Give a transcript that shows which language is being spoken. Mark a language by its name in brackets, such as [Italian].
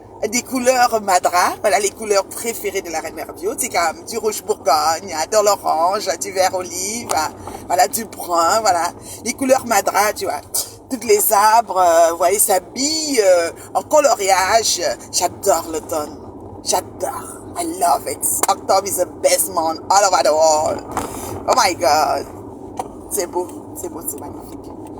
[French] Des couleurs madra, voilà les couleurs préférées de la Reine Mère Bio, c'est comme du rouge bourgogne, de l'orange, du vert olive, voilà du brun, voilà les couleurs madra, tu vois. Toutes les arbres, vous voyez, s'habillent en coloriage. J'adore l'automne, j'adore, [English] I love it. October is the best month all over the world. Oh my God, [French] c'est beau, c'est magnifique.